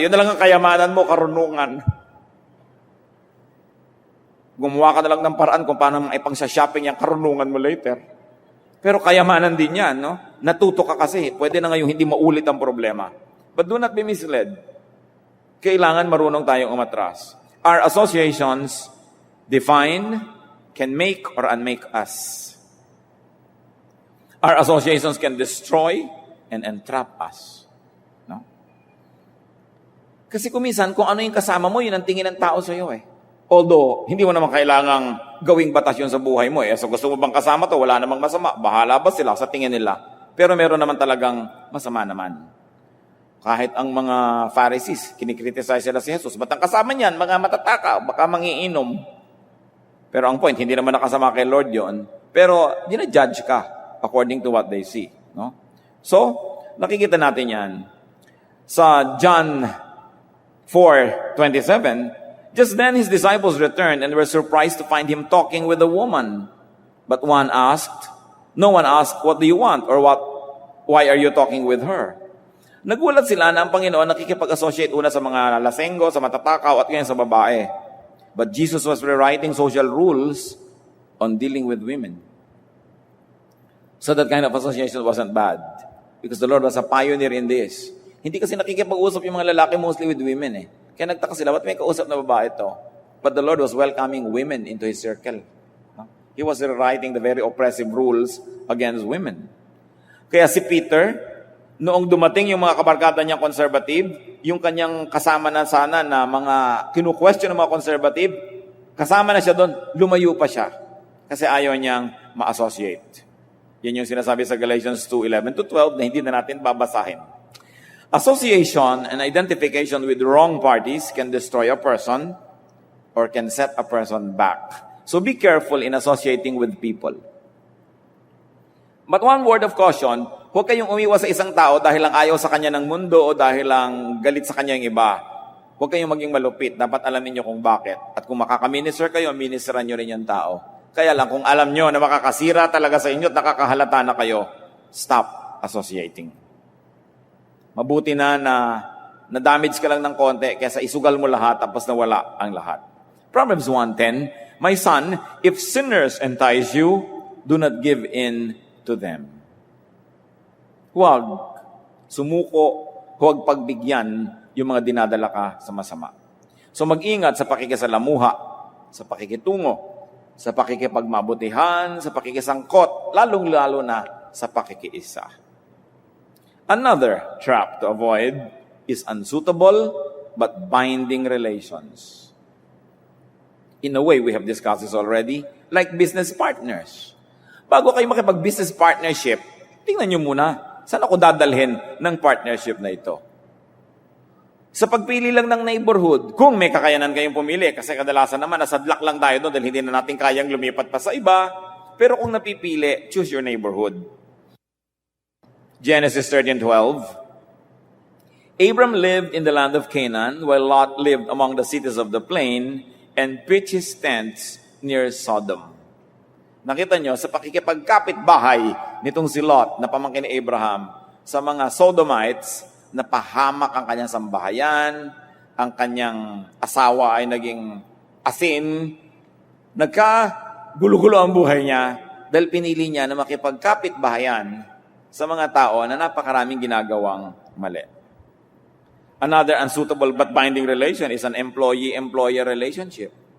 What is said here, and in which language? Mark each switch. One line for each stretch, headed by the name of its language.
Filipino: Yun na lang ang kayamanan mo, karunungan. Gumawa ka na lang ng paraan kung paano maipang sa shopping yung karunungan mo later. Pero kayamanan din yan, no? Natuto ka kasi. Pwede na ngayong hindi maulit ang problema.
English: But do not be misled.
Filipino: Kailangan marunong tayong umatras.
English: Our associations define, can make or unmake us. Our associations can destroy and entrap us.
Filipino: No? Kasi kuminsan, kung ano yung kasama mo, yun ang tingin ng tao sa iyo eh. Although, hindi mo naman kailangang gawing batas yun sa buhay mo eh. So gusto mo bang kasama to? Wala namang masama. Bahala ba sila sa tingin nila? Pero meron naman talagang masama naman. Kahit ang mga Pharisees, kinikriticize sila si Jesus. Ba't ang kasama niyan? Mga matataka, baka mangiinom. Pero ang point, hindi naman nakasama kay Lord yon. Pero, dinajudge ka
English: according to what they see.
Filipino: No? So, nakikita natin yan. Sa
English: John 4:27, just then his disciples returned and were surprised to find him talking with a woman. But no one asked, what do you want? Or why are you talking with her?
Filipino: Nagulat sila na ang Panginoon nakikipag-associate una sa mga lasenggo, sa matatakaw, at ngayon sa babae.
English: But Jesus was rewriting social rules on dealing with women. So that kind of association wasn't bad. Because the Lord was a pioneer in this.
Filipino: Hindi kasi nakikipag-usap yung mga lalaki
English: mostly with women
Filipino: eh. Kaya nagtaka sila, ba't may kausap na babae ito?
English: But the Lord was welcoming women into His circle. He was rewriting the very oppressive rules against women.
Filipino: Kaya si Peter, noong dumating yung mga kabarkada niyang conservative, yung kanyang kasama na sana na mga kinu-question ng mga conservative, kasama na siya doon, lumayo pa siya. Kasi ayaw niyang ma-associate. Yan yung sinasabi sa Galatians 2:11-12 na hindi na natin babasahin.
English: Association and identification with wrong parties can destroy a person or can set a person back. So be careful in associating with people. But one word of caution,
Filipino: huwag kayong umiwas sa isang tao dahil lang ayaw sa kanya ng mundo o dahil lang galit sa kanya yung iba. Huwag kayong maging malupit. Dapat alamin nyo kung bakit. At kung makakaminister kayo, ministeran nyo rin yung tao. Kaya lang, kung alam nyo na makakasira talaga sa inyo at nakakahalata na kayo,
English: stop associating.
Filipino: Mabuti na na-damage ka lang ng konti kaysa isugal mo lahat tapos nawala ang lahat.
English: Proverbs 1:10, My son, if sinners entice you, do not give in to them.
Filipino: Huwag sumuko, huwag pagbigyan yung mga dinadala ka sa masama. So mag-ingat sa pakikisalamuha, sa pakikitungo, sa pakikipagmabutihan, sa pakikisangkot, lalong-lalo na sa pakikiisa.
English: Another trap to avoid is unsuitable but binding relations. In a way, we have discussed this already, like business partners.
Filipino: Bago kayo makipag-business partnership, tingnan nyo muna, saan ako dadalhin ng partnership na ito? Sa pagpili lang ng neighborhood, kung may kakayanan kayong pumili, kasi kadalasan naman, nasadlak lang tayo doon dahil hindi na natin kayang lumipat pa sa iba, pero kung napipili,
English: choose your neighborhood. Genesis 13:12. Abram lived in the land of Canaan, while Lot lived among the cities of the plain and pitched his tents near Sodom.
Filipino: Nakita nyo, sa pakikipagkapit bahay nitong si Lot na pamangkin ni Abraham sa mga Sodomites, napahamak ang kanyang sambahayan, ang kanyang asawa ay naging asin, nagkagulo-gulo ang buhay niya dahil pinili niya na makipagkapit bahayan sa mga tao na napakaraming ginagawang mali.
English: Another unsuitable but binding relation is an employee-employer relationship.